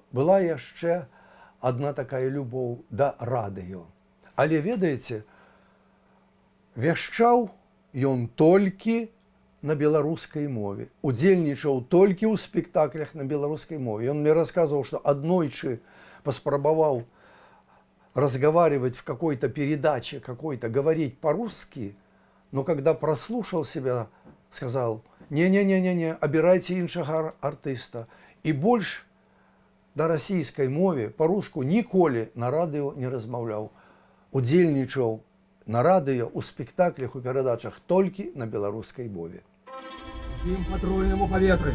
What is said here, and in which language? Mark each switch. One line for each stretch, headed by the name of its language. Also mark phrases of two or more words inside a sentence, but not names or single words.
Belarusian: Была яшчэ адна такая любоў да радыё. Але, ведаеце, вяшчаў ён толькі на беларускай мове, удзельнічаў толькі ў спектаклях на беларускай мове.
Russian: Ён мне рассказывал, что аднойчы паспрабаваў разговаривать в какой-то передаче, какой-то, говорить по-русски, но когда прослушал себя, сказал: не-не-не-не,
Belarusian: абірайце іншага артыста. І больш да расійскай мове па-руску ніколі на радыё не размаўляў. Удзельнічаў на радыё, у спектаклях, у перадачах толькі на беларускай мове. Всім патрульному паветры.